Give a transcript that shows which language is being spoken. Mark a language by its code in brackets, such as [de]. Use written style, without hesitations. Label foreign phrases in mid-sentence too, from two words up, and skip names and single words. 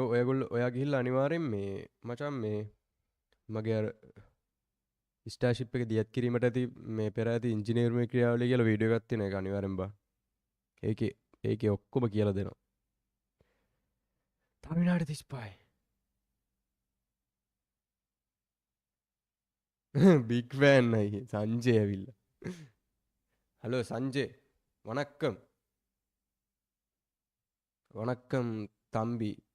[si] ඔයගොල්ලෝ ඔයා ගිහිල්ලා අනිවාර්යෙන් මේ මචං මේ මගේ අර ස්ටාර්ෂිප් එක දියත් කිරීමට ඇති මේ පෙර ඇති ඉංජිනේරුමේ ක්‍රියාවලිය කියලා වීඩියෝ එකක් තියෙනවා. ඒක අනිවාර්යෙන් බලන්න. ඒකේ ඔක්කොම කියලා දෙනවා. තව විනාඩි 35. [en] big fan [ta] சஞ்சய் அவில்ல. ஹலோ சஞ்சய், வணக்கம். வணக்கம் தம்பி.